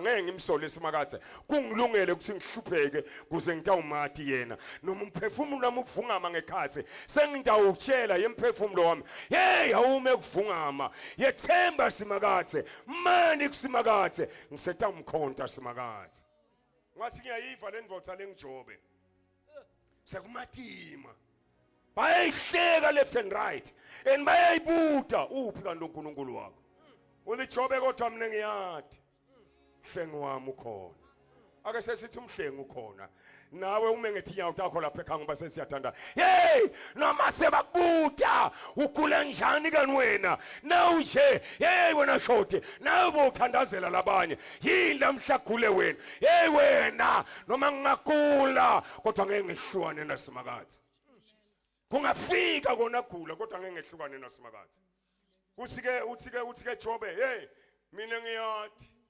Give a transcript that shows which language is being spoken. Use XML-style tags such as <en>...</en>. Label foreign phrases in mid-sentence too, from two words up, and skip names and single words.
<ss>ngeke ngimsole simakathe kungilungele ukuthi ngihlupheke kuze umathi yena noma umphefumulo wami ukuvungama ngekhathi sengidawutshela yemphefumulo wami awume kuvungama yethemba simakathe mani kusimakathe ngiseta umkhonto simakathe ngathi ngiyayiva lendvodza lengijobe sekumatima bayayihleka</ss> <en>left and right</en> <ss>and bayayibuta uphi kanti uNkulunkulu wakho ulijobe kodwa mina ngiyathi mhlengi wami ukhona ake sesithi umhlengi ukhona nawe ume ngethinyawo takho lapha ekhaya ngoba sesiyathanda noma sebakubuta ugula njani kani wena nawu nje wena shoti nawe bothandazela labanye yini lamhlagule wena wena noma ngingagula kodwa ngeke ngihlukane nasimakathe kungafika kona gula kodwa ngeke ngihlukane nasimakathe uthi ke Jobe mina ngiyathi</ss>